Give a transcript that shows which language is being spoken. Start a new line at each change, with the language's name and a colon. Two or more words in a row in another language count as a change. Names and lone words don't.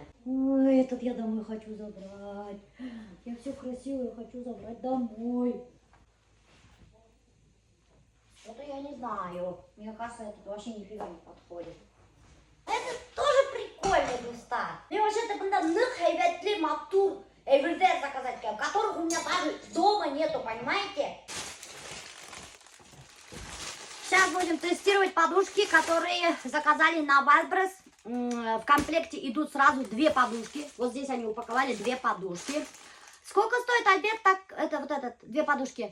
Russian: Ой, этот я домой хочу забрать. Я все красивое хочу забрать домой. Это я не знаю. Мне кажется, это вообще нифига не подходит. Это тоже прикольный густа. Мне вообще-то надо нахайветли матур эвридей заказать, которых у меня даже дома нету, понимаете? Сейчас будем тестировать подушки, которые заказали на Вайлдберрис. В комплекте идут сразу 2 подушки. Вот здесь они упаковали 2 подушки. Сколько стоит, Альберт, так, это вот этот, 2 подушки?